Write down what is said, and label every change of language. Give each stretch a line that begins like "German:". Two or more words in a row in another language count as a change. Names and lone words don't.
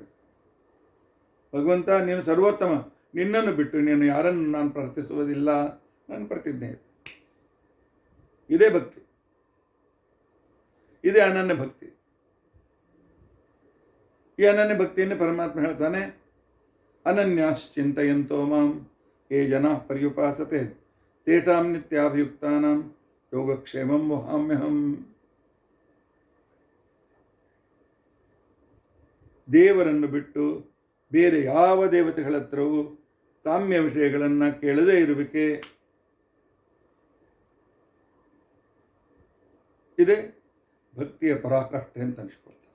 Kannada: ಭಗವಂತ ನೀನು ಸರ್ವೋತ್ತಮ, ನಿನ್ನನ್ನು ಬಿಟ್ಟು ನೀನು ಯಾರನ್ನು ನಾನು ಪ್ರಾರ್ಥಿಸುವುದಿಲ್ಲ, ನನ್ನ ಪ್ರತಿಜ್ಞೆ. ಇದೇ ಭಕ್ತಿ, ಇದೇ ಅನನ್ಯ ಭಕ್ತಿ. ಈ ಅನನ್ಯ ಭಕ್ತಿಯನ್ನು ಪರಮಾತ್ಮ ಹೇಳ್ತಾನೆ,
Sanskrit: ಅನನ್ಯಾಶ್ಚಿಂತಯಂತೋ ಮಾಂ ಯೇ ಜನಾ ಪರ್ಯುಪಾಸತೆ ತೇಷಾಂ ನಿತ್ಯಾಭಿಯುಕ್ತಾನಾಂ ಯೋಗಕ್ಷೇಮಂ ವಹಾಮ್ಯಹಂ.
Kannada: ದೇವರನ್ನು ಬಿಟ್ಟು ಬೇರೆ ಯಾವ ದೇವತೆಗಳ ಹತ್ರವೂ ಕಾಮ್ಯ ವಿಷಯಗಳನ್ನು ಕೇಳದೇ ಇರುವಿಕೆ ಇದೆ ಭಕ್ತಿಯ ಪರಾಕಾಷ್ಠೆ ಅಂತ ಅನಿಸ್ಕೊಳ್ತದೆ.